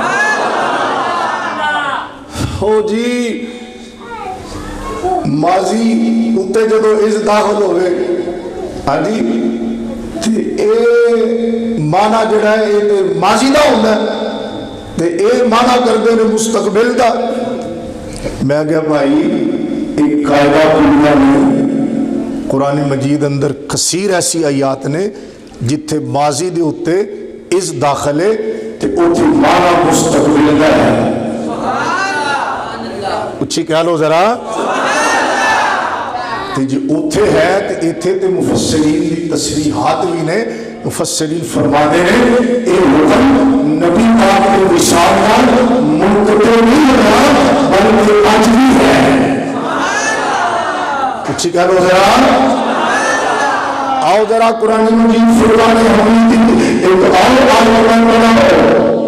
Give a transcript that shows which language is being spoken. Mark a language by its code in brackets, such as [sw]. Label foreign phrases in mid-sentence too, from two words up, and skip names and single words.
[pa] ہو جی ماضی اتے جدو اس داخل ہوئے ہاں جی تے اے مانا جڑا ہے اے ماضی دا ہوتا ہے تے اے مانا کردے نے مستقبل دا. میں کہا بھائی ایک قاعدہ دنیا میں قرآن مجید اندر کثیر ایسی آیات نے جتھے ماضی دے اتے اس داخلے تے اوتھے مانا مستقبل دا ہے. اچھی کہہ لو ذرا تے جی اوتھے ہے تے ایتھے تے مفسرین دی تصریحات بھی نے. [ur] مفسرین فرماتے ہیں اے حکم نبی پاک کے وصال نال منقطع نہیں رہا بلکہ آج بھی ہے. [pa] اچھی کہہ لو ذرا. [ur] آؤ ذرا قرآن مجید فرقان حمید ایک اور آیت بناؤ.